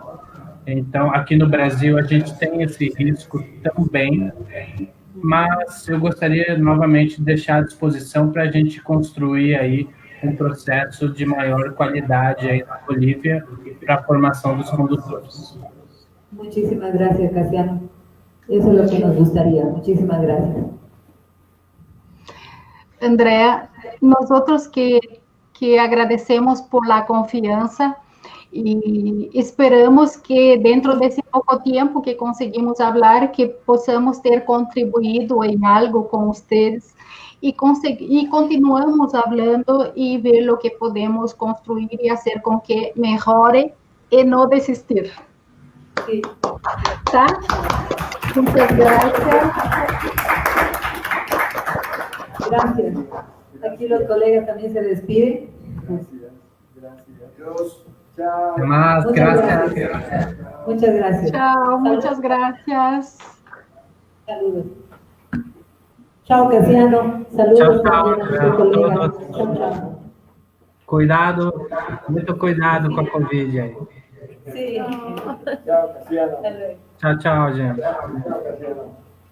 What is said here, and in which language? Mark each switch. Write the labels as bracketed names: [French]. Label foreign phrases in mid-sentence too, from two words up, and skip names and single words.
[Portuguese] Então, aqui no Brasil, a gente tem esse risco também, mas eu gostaria novamente de deixar à disposição para a gente construir aí um processo de maior qualidade aí na Bolívia para a formação dos condutores. [Spanish] Muchísimas gracias, Cassiano. Eso es lo que nos gustaría. Muchísimas gracias. [Portuguese] Andrea, [Spanish] nosotros que agradecemos por la confianza [Portuguese] e esperamos que dentro desse pouco tempo que conseguimos falar, que possamos ter contribuído em algo com vocês e continuamos falando e ver o que podemos construir e fazer com que melhore e não desistir. [Spanish] Sí. Tá? Muchas gracias. Gracias. Aquí los colegas también se despiden. Dios. Chao. Más, gracias. Muchas gracias. Chao, muchas gracias. Saludos. Chao, Cassiano. Saludos Chao, también a nuestros colegas. todos. Chao. [Portuguese] Cuidado, muito cuidado com a Covid aí. [Spanish] Sí. Chao, Cassiano. [Portuguese] Tchau, tchau, gente. [Spanish] Chao, Cassiano.